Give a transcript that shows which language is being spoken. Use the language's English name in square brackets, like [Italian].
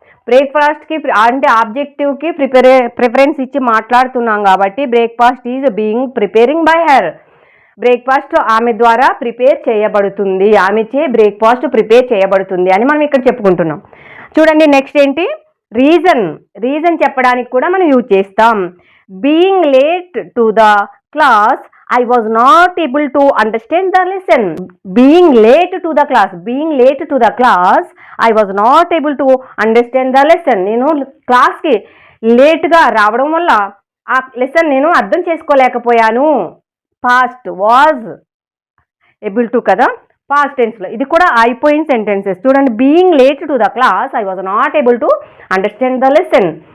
[Telugu] బ్రేక్ఫాస్ట్కి అంటే ఆబ్జెక్టివ్కి ప్రిఫరెన్స్ ఇచ్చి మాట్లాడుతున్నాం కాబట్టి [English] Breakfast is being preparing by her. [Telugu] Breakfast ఆమె ద్వారా ప్రిపేర్ చేయబడుతుంది, ఆమెచే బ్రేక్ఫాస్ట్ ప్రిపేర్ చేయబడుతుంది అని మనం ఇక్కడ చెప్పుకుంటున్నాం. చూడండి నెక్స్ట్ ఏంటి, రీజన్ చెప్పడానికి కూడా మనం యూజ్ చేస్తాం. [English] Being late to the class I was not able to understand the lesson. Being late to the class, I was not able to understand the lesson. [Telugu] నేను క్లాస్కి లేట్గా రావడం వల్ల ఆ లెసన్ నేను అర్థం చేసుకోలేకపోయాను. పాస్ట్ వాజ్ ఏబుల్ టు కదా, past టెన్స్లో. ఇది కూడా అయిపోయిన సెంటెన్సెస్. చూడండి, [English] Being late to the class I was not able to understand the lesson.